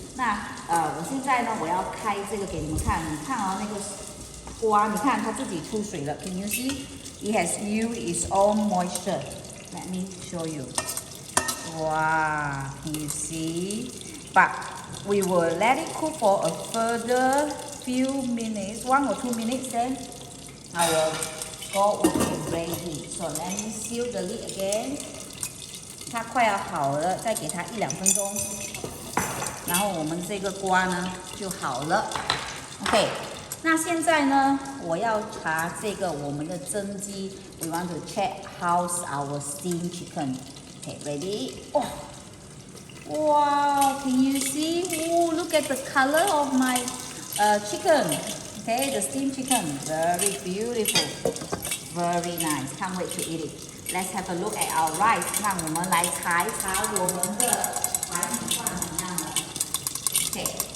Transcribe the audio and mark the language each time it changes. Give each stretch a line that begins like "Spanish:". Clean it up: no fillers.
Chinese: 那我现在呢，我要开这个给你们看，你看啊、那个瓜，你看它自己出水了 ，
English: Can you see? It has used its own moisture. Let me show you. Wow, can you see? But we will let it cook for a further few minutes, 1 or 2 minutes. Then I will go over the gravy. So let me seal the lid again.
Chinese: 它快要好了，再给它1-2分钟，然后我们这个瓜呢就好了。 OK， 那现在呢，我要查这个我们的蒸鸡。
English: We want to check how's our steamed chicken. Okay, ready? Oh, wow! Can you see? Oh, look at the color of my chicken. Okay, the steamed chicken, very beautiful, very nice. Can't wait to eat it. Let's have a look at our rice.
Chinese: 让我们来查一查我们的白米饭怎么样了。Okay,